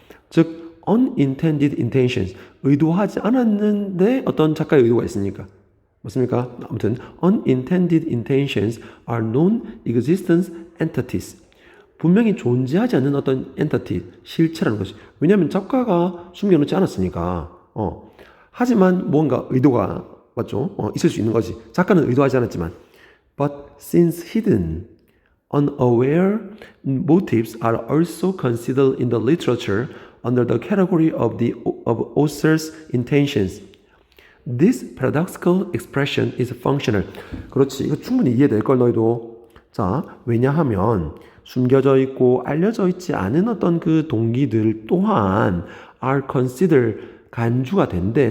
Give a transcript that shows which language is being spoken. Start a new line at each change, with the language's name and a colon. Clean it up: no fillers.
Korean: 즉
English: unintended intentions
Korean: 의도하지 않았는데 어떤 작가의 의도가 있으니까 맞습니까? 아무튼
English: unintended intentions are non-existent entities
Korean: 분명히 존재하지 않는 어떤 entity 실체라는 것이 왜냐하면 작가가 숨겨놓지 않았으니까 하지만 뭔가 의도가 맞죠? 있을 수 있는 거지. 작가는 의도하지 않았지만
English: but since hidden unaware motives are also considered in the literature under the category of the author's intentions. This paradoxical expression is functional.
Korean: 그렇지. 이거 충분히 이해될 걸 너희도. 자, 왜냐하면 숨겨져 있고 알려져 있지 않은 어떤 그 동기들 또한
English: are considered
Korean: 간주가 된대.